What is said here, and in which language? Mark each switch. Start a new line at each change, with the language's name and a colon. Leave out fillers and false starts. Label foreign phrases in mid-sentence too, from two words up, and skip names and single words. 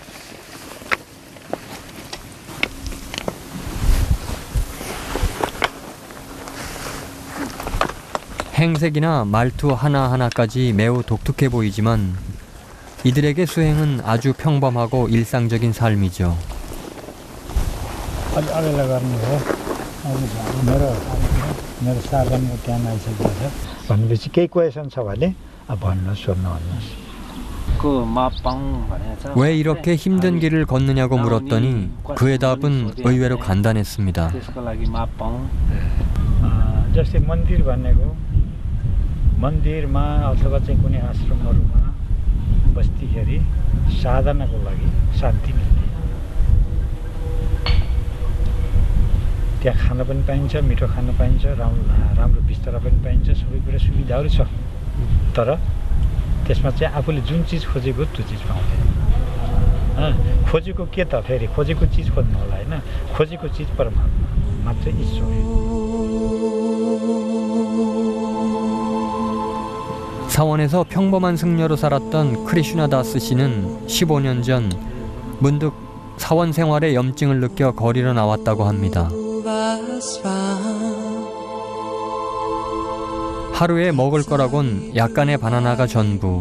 Korean: 행색이나 말투 하나하나까지 매우 독특해 보이지만 이들에게 수행은 아주 평범하고 일상적인 삶이죠.
Nepali: मेरो साधनको ज्ञान आइसकेको छ भनेपछि केही क्वेसन छ भने भन्नु सोध्नु भन्नुहोस्
Korean: 그 마빵 भनेछ 왜 이렇게 힘든 길을 걷느냐고 물었더니 그의 답은 의외로 간단했습니다.
Nepali: त्यसको लागि 마빵 जस्तै मन्दिर भनेको मन्दिरमा अथवा चाहिँ कुनै आश्रमहरूमा बस्दाखेरि साधनाको लागि शान्ति मिल्ने त्यहाँ खान पनि पाइन्छ मिठो खान पाइन्छ राम्रो बिस्तारा पनि पाइन्छ सबै कुरा सुविधाहरू छ तर त्यसमा चाहिँ आफूले जुन चिज खोजेको त्यो चिज पाउँदैन खोजेको के त फेरि खोजेको चिज खोज्नु होला होइन खोजेको चिज परमात्मा मात्र ईश्वर
Korean: 사원에서 평범한 승려로 살았던 크리슈나다스 씨는 15년 전 문득 사원 생활에 염증을 느껴 거리로 나왔다고 합니다. 하루에 먹을 거라곤 약간의 바나나가 전부.